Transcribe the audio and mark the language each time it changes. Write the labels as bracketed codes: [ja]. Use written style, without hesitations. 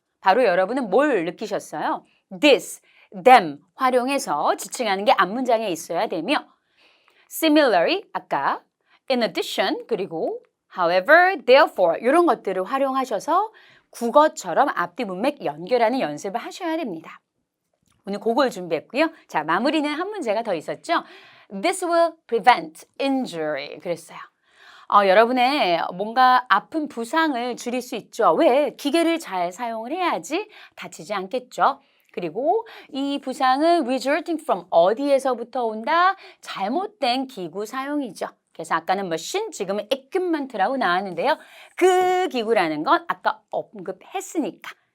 [ko] 바로 여러분은 뭘 느끼셨어요? this, them 활용해서 지칭하는 게 앞문장에 있어야 되며 similarly 아까 in addition 그리고 however, therefore 이런 것들을 활용하셔서 국어처럼 앞뒤 문맥 연결하는 연습을 하셔야 됩니다. 오늘 그걸 준비했고요. 자, 마무리는 한 문제가 더 있었죠. [en] This will prevent injury. [ko] 그랬어요. 여러분의 뭔가 아픈 부상을 줄일 수 있죠. 왜? 기계를 잘 사용을 해야지 다치지 않겠죠. 그리고 이 부상은 resulting from 어디에서부터 온다? 잘못된 기구 사용이죠. 그래서 아까는 machine, 지금은 equipment라고 나왔는데요. 그 기구라는 건 아까 언급했으니까.